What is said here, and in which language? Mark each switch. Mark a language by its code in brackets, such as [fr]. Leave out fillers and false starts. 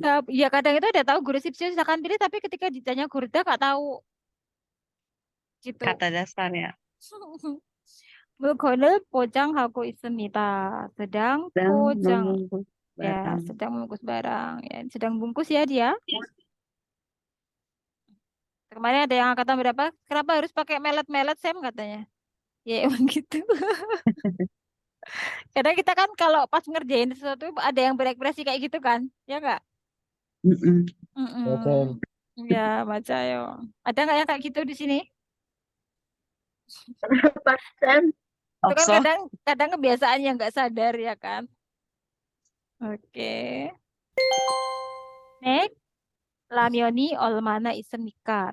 [id] Ya, kadang itu ada tahu [ko] 고르십시오, [id] silakan pilih, tapi ketika ditanya 고르다 nggak tahu. Gitu. Kata dasar ya. [ko] 물건을 포장하고 있습니다. [id] sedang Dan [ko] 포장. [id] membungkus Ya, barang. sedang membungkus barang. Ya, sedang bungkus ya dia. Kemarin ada yang angkatan berapa? Kenapa harus pakai melet-melet, Sam katanya? Ya, emang gitu. Kadang kita kan kalau pas ngerjain sesuatu ada yang berekspresi kayak gitu kan? Ya enggak? Mm-mm. Betul. Ya, baca yo. Ada nggak yang kayak gitu di sini? Itu kan Okso. kadang kebiasaan yang nggak sadar ya kan? Oke. Next. [ko] 라면이 얼마나 있습니까?